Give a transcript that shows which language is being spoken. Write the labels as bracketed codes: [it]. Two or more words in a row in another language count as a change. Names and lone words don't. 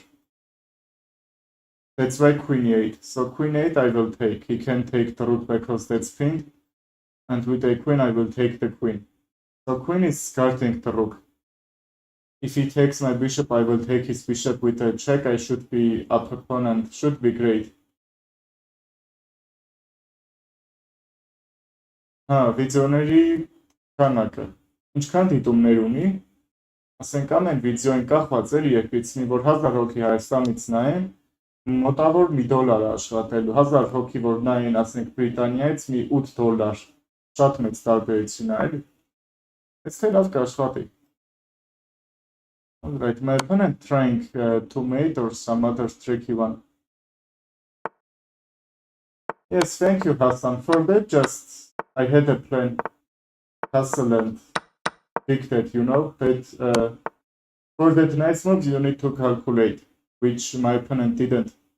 [en] That's why queen e8. So queen 8 I will take. He can take the rook because that's pinned. And with a queen I will take the queen. So queen is guarding the rook. If he takes my bishop, I will take his bishop with a check. I should be up a pawn and should be great. [hy] Վիդեոների քանակը։ Ինչքան դիտումներ ունի, ասենք ամեն վիդեոին կախված էր երկրից, որ 1000 հոգի Հայաստանից նայեն, մոտավոր $1 է աշխատելու, 1000 հոգի որ նայեն, ասենք Բրիտանիայից մի $8, շատ մեծ տարբերություն է, էլի։ Այս թե լավ կաշխատի։ [en] Alright, my opponent trying to mate or some other tricky one. Yes, thank you, Hassan. For that, just I had a plan, hustle and pick that, you know, but for that nice move, you need to calculate, which my opponent didn't.